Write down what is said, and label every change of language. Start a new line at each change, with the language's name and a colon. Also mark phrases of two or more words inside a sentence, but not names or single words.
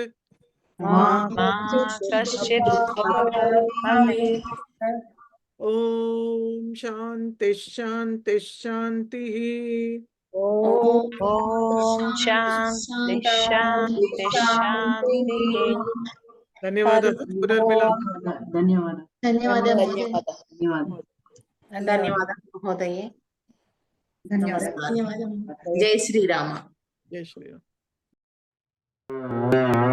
Sanskrit: मा कश्चित् दुःखभाग् भवेत्। ॐ शान्ति शान्ति शान्तिः। ॐ शान्ति शान्ति शान्तिः। धन्यवादः। पुनर्मिलामः।
Telugu: ధన్యవాదాలు ధన్యవాదాలు మహోదయే. ధన్యవాదాలు. జై శ్రీరామ. జై శ్రీరామ్.